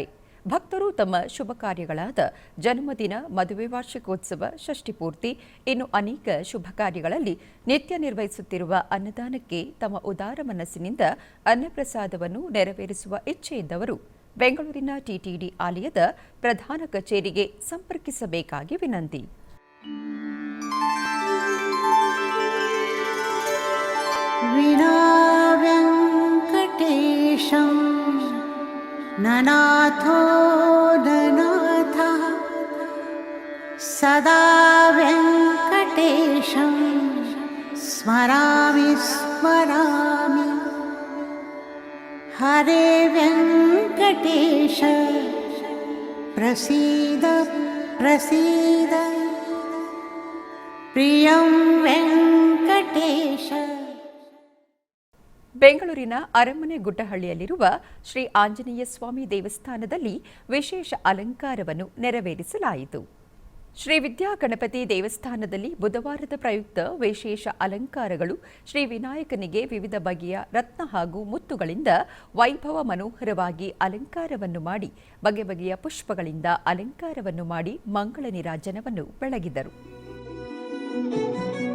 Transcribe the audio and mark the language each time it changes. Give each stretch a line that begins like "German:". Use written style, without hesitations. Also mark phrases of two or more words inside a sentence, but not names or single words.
Kannada: ಭಕ್ತರು ತಮ್ಮ ಶುಭ ಕಾರ್ಯಗಳಾದ ಜನ್ಮದಿನ, ಮದುವೆ ವಾರ್ಷಿಕೋತ್ಸವ, ಷಷ್ಠಿಪೂರ್ತಿ ಇನ್ನು ಅನೇಕ ಶುಭ ಕಾರ್ಯಗಳಲ್ಲಿ ನಿತ್ಯ ನಿರ್ವಹಿಸುತ್ತಿರುವ ಅನ್ನದಾನಕ್ಕೆ ತಮ್ಮ ಉದಾರ ಮನಸ್ಸಿನಿಂದ ಅನ್ನಪ್ರಸಾದವನ್ನು ನೆರವೇರಿಸುವ ಇಚ್ಛೆಯಿದ್ದವರು ಬೆಂಗಳೂರಿನ ಟಿಟಿಡಿ ಆಲಯದ ಪ್ರಧಾನ ಕಚೇರಿಗೆ ಸಂಪರ್ಕಿಸಬೇಕಾಗಿ ವಿನಂತಿ.
Sanskrit: ननाथो ननाथः सदा वेङ्कटेशं स्मरामि स्मरामि. हरे वेङ्कटेश प्रसीद प्रसीद प्रियं वेङ्कटेश.
Kannada: ಬೆಂಗಳೂರಿನ ಅರಮನೆ ಗುಡ್ಡಹಳ್ಳಿಯಲ್ಲಿರುವ ಶ್ರೀ ಆಂಜನೇಯ ಸ್ವಾಮಿ ದೇವಸ್ಥಾನದಲ್ಲಿ ವಿಶೇಷ ಅಲಂಕಾರವನ್ನು ನೆರವೇರಿಸಲಾಯಿತು. ಶ್ರೀ ವಿದ್ಯಾ ಗಣಪತಿ ದೇವಸ್ಥಾನದಲ್ಲಿ ಬುಧವಾರದ ಪ್ರಯುಕ್ತ ವಿಶೇಷ ಅಲಂಕಾರಗಳು ಶ್ರೀ ವಿನಾಯಕನಿಗೆ ವಿವಿಧ ಬಗೆಯ ರತ್ನ ಹಾಗೂ ಮುತ್ತುಗಳಿಂದ ವೈಭವ ಮನೋಹರವಾಗಿ ಅಲಂಕಾರವನ್ನು ಮಾಡಿ ಬಗೆ ಬಗೆಯ ಪುಷ್ಪಗಳಿಂದ ಅಲಂಕಾರವನ್ನು ಮಾಡಿ ಮಂಗಳ ನೀರಾಜನವನ್ನು ಬೆಳಗಿದರು.